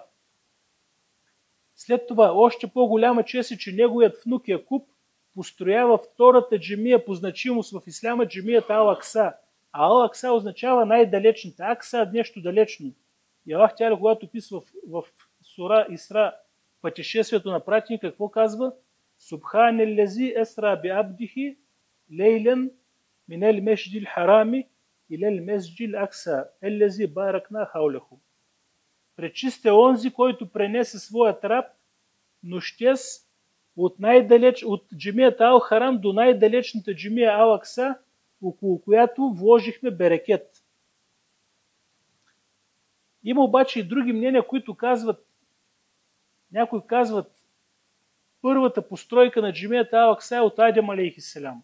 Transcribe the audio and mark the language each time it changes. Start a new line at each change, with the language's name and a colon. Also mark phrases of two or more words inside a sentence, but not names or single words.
Bulgarian: След това още по-голяма чест е, че неговият внук Якуб построява втората джамия по значимост в исляма, джамията Ал-Акса. А Ал-Акса означава най-далечната. Акса – нещо далечно. И Аллах Тяля, когато писва в сура Исра пътешествието на пратеника, какво казва?
Arabic: سبحان الذي أسرى بعبده ليلا من المسجد الحرام إلى المسجد الأقصى الذي باركنا حوله.
Bulgarian: Пречист е онзи, който пренесе своят раб нощес от джамията Ал-Харам до най-далечната джамия Ал-Акса, около която вложихме берекет. Има обаче и други мнения, които казват, някои казват, първата постройка на джамията Ал-Акса е от Адем алейхиселям.